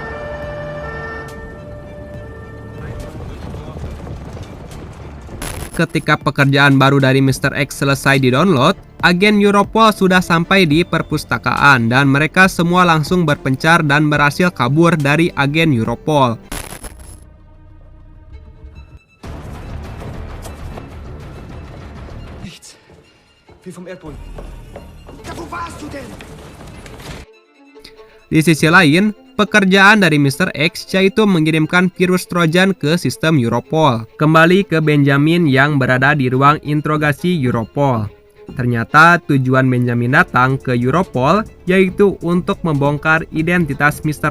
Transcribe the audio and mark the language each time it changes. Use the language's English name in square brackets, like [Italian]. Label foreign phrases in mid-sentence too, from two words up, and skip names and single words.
[Indonesian] Ketika pekerjaan baru dari Mr. X selesai di-download, agen Europol sudah sampai di perpustakaan dan mereka semua langsung berpencar dan berhasil kabur dari agen Europol. [German] Nichts. Wie vom Erdboden. Ja, wo warst du denn? [Indonesian] Di sisi lain, pekerjaan dari Mr. X yaitu mengirimkan virus Trojan ke sistem Europol. Kembali ke Benjamin yang berada di ruang interogasi Europol. Ternyata tujuan Benjamin datang ke Europol yaitu untuk membongkar identitas Mr.